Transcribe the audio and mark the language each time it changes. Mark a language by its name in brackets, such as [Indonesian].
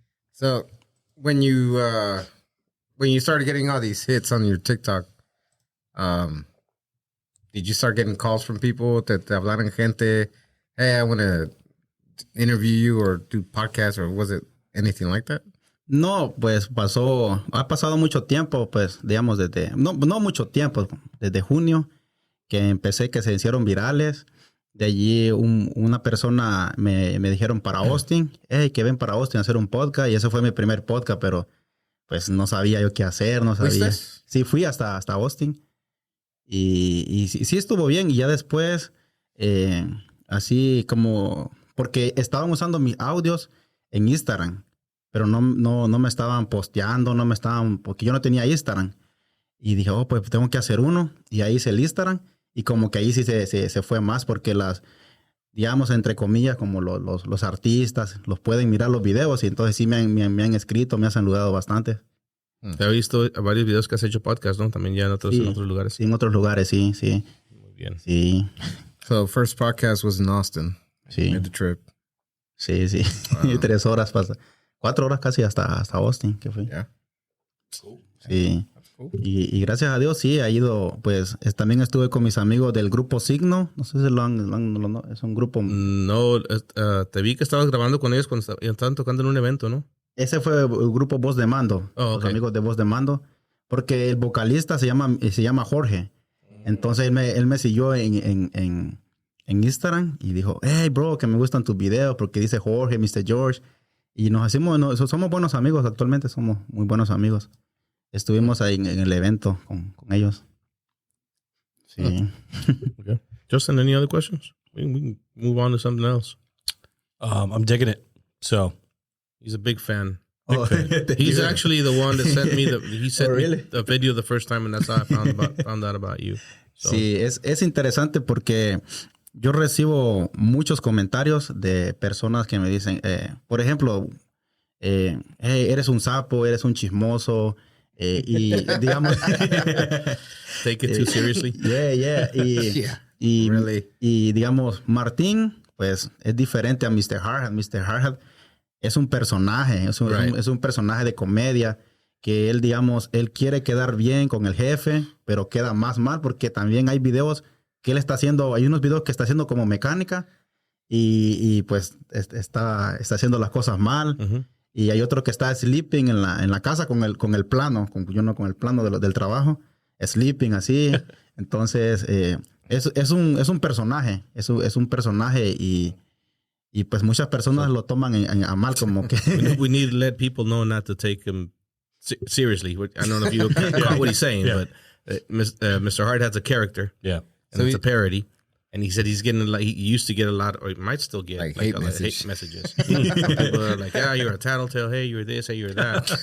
[English] So, when you started getting all these hits on your TikTok, did you start getting calls from people [Spanish] te hablaron gente, [English] hey, I want to interview you or do podcasts, or was it anything like that? [Spanish] No, pues ha pasado mucho tiempo, pues, digamos, no mucho tiempo, desde junio, que empecé, que se hicieron virales, De allí una persona me dijeron para Austin, hey, que ven para Austin a hacer un podcast. Y ese fue mi primer podcast, pero pues no sabía yo qué hacer, no sabía. ¿Fuiste? Sí, fui hasta Austin. Y sí estuvo bien. Y ya después, así como, porque estaban usando mis audios en Instagram, pero no me estaban posteando, porque yo no tenía Instagram. Y dije, oh, pues tengo que hacer uno. Y ahí hice el Instagram. Y como que ahí sí se fue más porque digamos, entre comillas, como los artistas, los pueden mirar los videos y entonces sí me han escrito, me han saludado bastante. Te he visto varios videos que has hecho podcast, ¿no? También ya en otros lugares. Sí, en otros lugares, sí. Muy bien. Sí. [English] So first podcast was in Austin. [Spanish] Sí. [English] Made the trip. [Spanish] Sí. [English] Wow. [Spanish] 3 horas, 4 horas casi hasta Austin, que fui. [English] Yeah. [Spanish] Sí. [English] Cool. [Spanish] Y gracias a Dios sí ha ido, pues también estuve con mis amigos del grupo Signo, no sé si es un grupo. No, te vi que estabas grabando con ellos cuando estaban tocando en un evento, ¿no? Ese fue el grupo Voz de Mando, [English] Oh, okay. [Spanish] Los amigos de Voz de Mando, porque el vocalista se llama Jorge. Entonces él me siguió en Instagram y dijo, hey bro, que me gustan tus videos porque dice Jorge, Mr. George. Y somos buenos amigos, actualmente somos muy buenos amigos. Estuvimos ahí en el evento con ellos. Sí. [English] Okay. Justin, any other questions? We can move on to something else. I'm digging it. So He's a big fan. Oh, He's actually the one that sent me really? me the video the first time, and that's how I found out about you. So. [Spanish] Sí, es interesante porque yo recibo muchos comentarios de personas que me dicen, por ejemplo, hey, eres un sapo, eres un chismoso, y digamos... [English] Take it too seriously. Yeah. Really? [Spanish] Y digamos, Martín, pues es diferente a Mr. Hardhat. Mr. Hardhat es un personaje, es un personaje de comedia que él, digamos, él quiere quedar bien con el jefe, pero queda más mal porque también hay videos que él está haciendo, hay unos videos que está haciendo como mecánica y pues está haciendo las cosas mal. Uh-huh. Y hay otro que está sleeping en la casa con el plano, con el plano del trabajo, sleeping así. Entonces, es un personaje, es un personaje y pues muchas personas lo toman a mal como que... [English] we need to let people know not to take him seriously. I don't know if you caught what he's saying, but Mr. Hart has a character. yeah. And it's a parody. And he said he's getting he used to get a lot, or he might still get Like hate messages. People are like, yeah, you're a tattletale. Hey, you're this. Hey, you're that.